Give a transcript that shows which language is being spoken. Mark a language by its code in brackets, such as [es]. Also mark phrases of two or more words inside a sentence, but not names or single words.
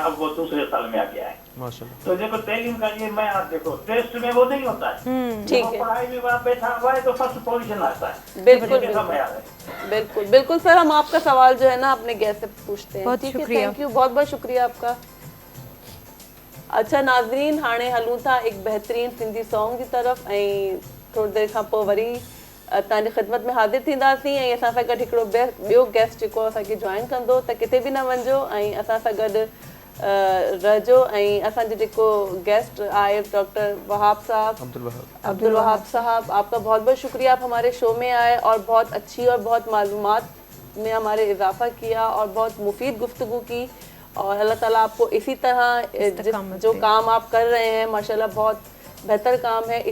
[ur] اب وہ دوسرے سال میں آ گیا ہے ماشاءاللہ۔ تو دیکھو تعلیم کا یہ میں آپ دیکھو ٹیسٹ میں وہ نہیں ہوتا ہے، ٹھیک ہے، پڑھائی میں وہاں بیٹھا ہوا ہے تو 1st پوزیشن آتا ہے. بالکل بالکل سر، ہم آپ کا سوال جو ہے نا اپنے گیسٹ سے پوچھتے ہیں. ٹھیک ہے, [en] thank you, [ur] بہت بہت شکریہ آپ کا. [sd] अच्छा नाज़रीन, हाणे हलूं था एक बेहतरीन सिंधी सॉन्ग [ur] کی طرف, [sd] ऐं थोड़ी देर खां पोइ वरी तव्हांजी ख़िदमत में हाज़िर थींदासीं। ऐं असां सां गॾु हिकिड़ो ॿियो गेस्ट जेको असांखे जॉइन कंदो, त किथे बि न वञिजो ऐं असां सां गॾु रहजो। ऐं असांजो जेको गेस्ट आए [ur] ڈاکٹر وہاب صاحب، عبد الوہاب صاحب، آپ کا بہت بہت شکریہ، آپ ہمارے شو میں آئے اور بہت اچھی اور بہت معلومات میں ہمارے اضافہ کیا اور بہت مفید گفتگو کی. اور اللہ تعالیٰ آپ کو اسی طرح جو کام آپ کر رہے ہیں ماشاءاللہ بہت بہتر کام ہے.